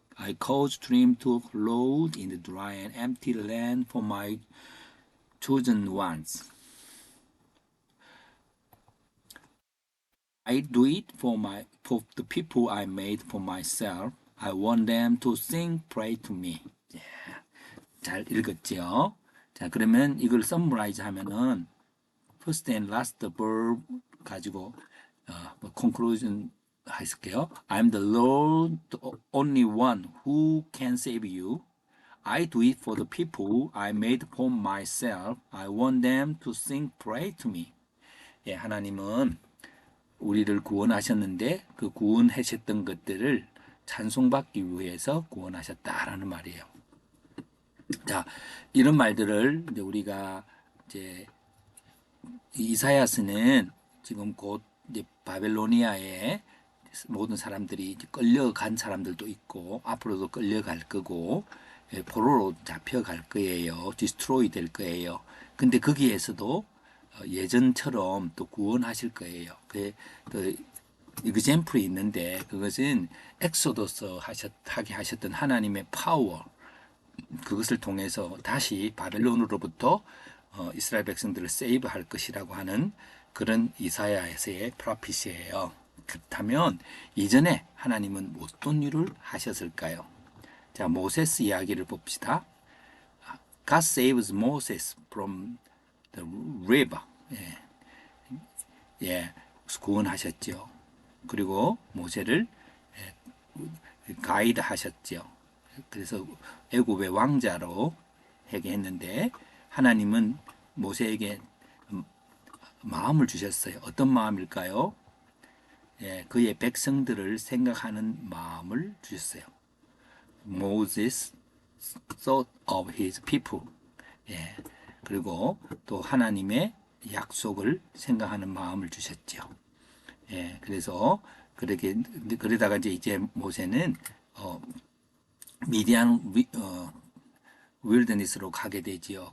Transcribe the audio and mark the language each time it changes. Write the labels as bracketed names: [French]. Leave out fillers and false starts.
[English] I cause streams to flow in the dry and empty land for my chosen ones. I do it for the people I made for myself. I want them to sing praise to me. [Korean] 잘 읽었죠? 자, 그러면 이걸 summarize 하면은 [English] first and last verb [Korean] 가지고 conclusion 할게요. [English] I'm the Lord, the only one who can save you. I do it for the people I made for myself. I want them to sing praise to me. [Korean] 예, 하나님은 우리를 구원하셨는데 그 구원하셨던 것들을 찬송받기 위해서 구원하셨다라는 말이에요. 자, 이런 말들을 이제 우리가 이제 이사야서는 지금 곧 이제 바벨로니아에 모든 사람들이 이제 끌려간 사람들도 있고 앞으로도 끌려갈 거고 포로로 잡혀갈 거예요. 디스트로이 될 거예요. 근데 거기에서도 예전처럼 또 구원하실 거예요. 그 example이 있는데 그것은 엑소더스 하게 하셨던 하나님의 파워 그것을 통해서 다시 바벨론으로부터 이스라엘 백성들을 세이브할 것이라고 하는 그런 이사야서의 프로피시예요. 그렇다면 이전에 하나님은 어떤 일을 하셨을까요? 자, 모세스 이야기를 봅시다. [English] God saves Moses from the river. [Korean] 예, 구원하셨죠. 그리고 모세를 가이드 하셨죠. 그래서 애굽의 왕자로 하게 했는데 하나님은 모세에게 마음을 주셨어요. 어떤 마음일까요? 예, 그의 백성들을 생각하는 마음을 주셨어요. [English] Moses thought of his people. [Korean] 예, 그리고 또 하나님의 약속을 생각하는 마음을 주셨죠. 예, 그래서 그러다가 이제 모세는 미디안 윌더니스로 가게 되지요.